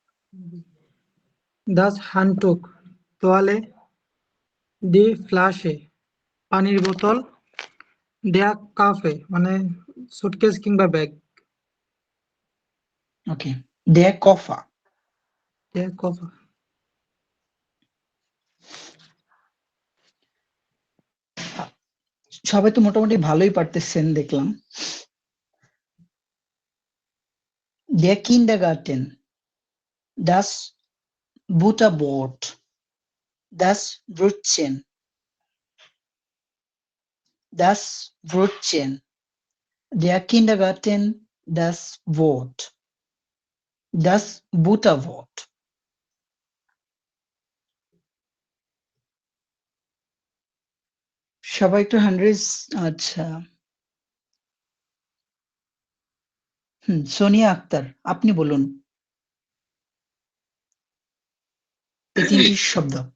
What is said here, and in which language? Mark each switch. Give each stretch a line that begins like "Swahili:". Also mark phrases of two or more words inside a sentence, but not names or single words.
German: das Handtuch
Bangla: তোয়ালে,
German: die Flasche
Bangla: পানির বোতল,
German: der Koffer
Bangla: মানে সুটকেস কিংবা ব্যাগ।
German: ওকে, der Koffer. der Koffer.
Bangla: সবাই তো মোটামুটি ভালোই পারতেছেন দেখলাম।
German: Der Kindergarten, das Butterbrot, das Brötchen, das Brötchen, der Kindergarten, das Wort, das Butterwort.
Bangla: সবাই একটু হান্ড্রেড। আচ্ছা, সোনিয়া আক্তার, আপনি বলুন এই তিনটি শব্দ।